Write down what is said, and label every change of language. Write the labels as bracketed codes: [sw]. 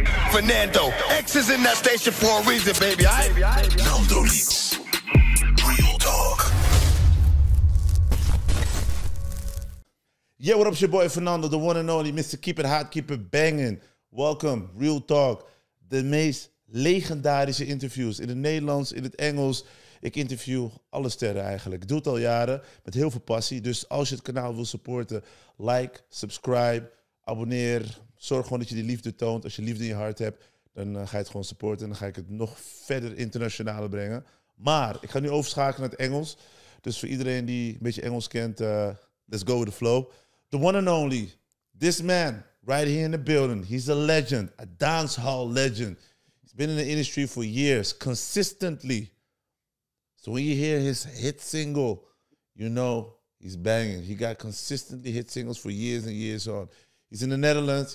[en] Fernando. X is in that station for a reason, baby. NandoLeaks. Real talk. Yeah, what up? It's your boy Fernando, the one and only Mr. Keep It Hot, Keep It Banging. [nl] Welkom, Real Talk. De meest legendarische interviews in het Nederlands, in het Engels. Ik interview alle sterren eigenlijk. Ik doe het al jaren met heel veel passie. Dus als je het kanaal wil supporten, like, subscribe, abonneer. Zorg gewoon dat je die liefde toont. Als je liefde in je hart hebt, dan ga je het gewoon supporten. En dan ga ik het nog verder internationaal brengen. Maar ik ga nu overschakelen naar het Engels. Dus voor iedereen die een beetje Engels kent, [en] let's go with the flow. The one and only, this man, right here in the building. He's a legend, a dancehall legend. He's been in the industry for years, consistently. So when you hear his hit single, you know he's banging. He got consistently hit singles for years and years on. He's in the Netherlands.